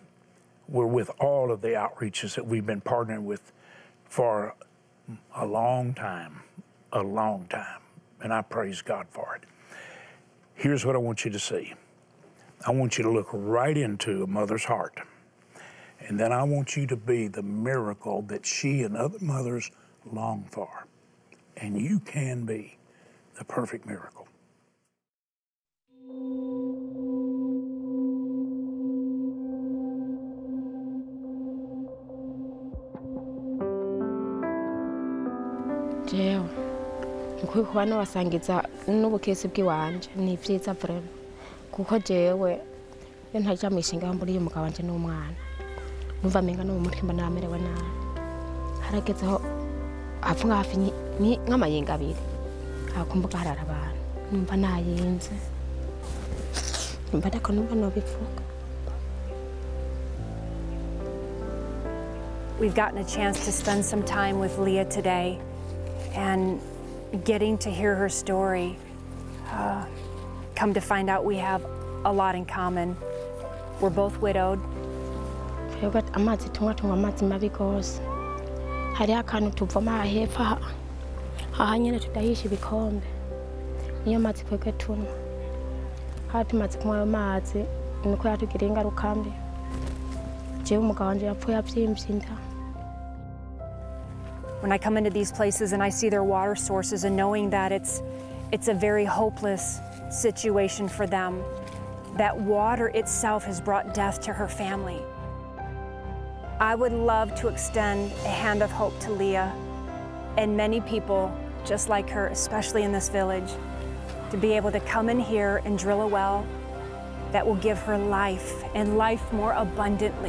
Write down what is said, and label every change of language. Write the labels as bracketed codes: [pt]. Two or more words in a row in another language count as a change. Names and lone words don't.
[en] We're with all of the outreaches that we've been partnering with for a long time, and I praise God for it. Here's what I want you to see. I want you to look right into a mother's heart. And then I want you to be the miracle that she and other mothers long for. And you can be the perfect miracle. [rn] jewe nkwiye kuba nabasangiza n'ubukesi bw'iwanje ni vyiza vrema kuko jewe iyo ntaja mishinga mburiye umugabo wanje n'umwana numva menga no mu mutima namerewe nabi haragezeho hafunga hafi nk'amayenga abiri akumbuka harara abantu numva nayenze numva ndako numva nobivuga. [en] We've gotten a chance to spend some time with Leah today, and getting to hear her story, come to find out we have a lot in common. We're both widowed. [rn] Amazi tunywa amazi mabi gose hari akantu tuvoma hepfo aha nyene tudahisha ibikombe niyo mazi twebwe tunywa hati mazi kunywa ayo mazi niko yatugira ingaruka mbi jewe umugabo wanje yapfuye avyimvye inda [en] When I come into these places and I see their water sources and knowing that it's a very hopeless situation for them, that water itself has brought death to her family. I would love to extend a hand of hope to Leah and many people just like her, especially in this village, to be able to come in here and drill a well that will give her life and life more abundantly.